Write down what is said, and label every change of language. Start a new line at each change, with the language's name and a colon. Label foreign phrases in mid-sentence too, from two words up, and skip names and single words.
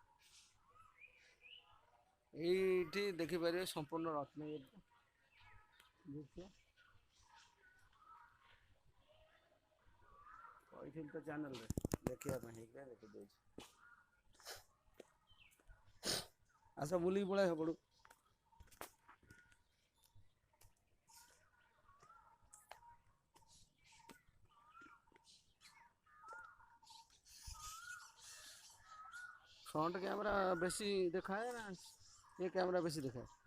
Odia: ଏଇଠି ଦେଖିପାରିବେ ସମ୍ପୂର୍ଣ୍ଣ ରତ୍ନଗିରି ଦେଖିବା କହିଥିଲି ତ ଚ୍ୟାନେଲରେ ଦେଖିବା ପାଇଁ ହେଇଗଲା ଦେଖିଦେଉଛି। ଆସ ବୁଲିକି ପଳେଇ ସେପଟୁ
English: front camera
Odia: �ବେଶି ଦେଖାଏ ନା ଏ କ୍ୟାମେରା ବେଶି ଦେଖାଏ